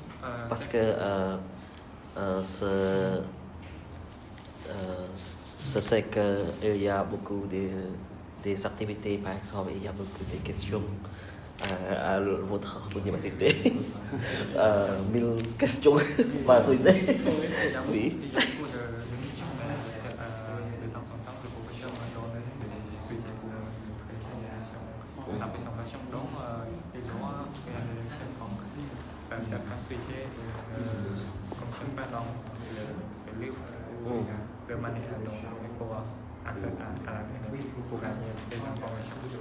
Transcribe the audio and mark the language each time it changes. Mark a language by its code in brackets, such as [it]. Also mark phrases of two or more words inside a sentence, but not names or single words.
[fr] Parce que je sais qu'il y a beaucoup des activités, par exemple, il y a beaucoup de questions à votre université. [vi] 1000 questions và rồi dễ. [fr] Oui. Il y a beaucoup de missions, mais de temps en temps, le professeur me donne des sujets pour la présentation. La présentation, donc, il doit réaliser certains sujets ne fonctionnent pas dans le livre ou de manière dont il faut accéder à la pour gagner des informations.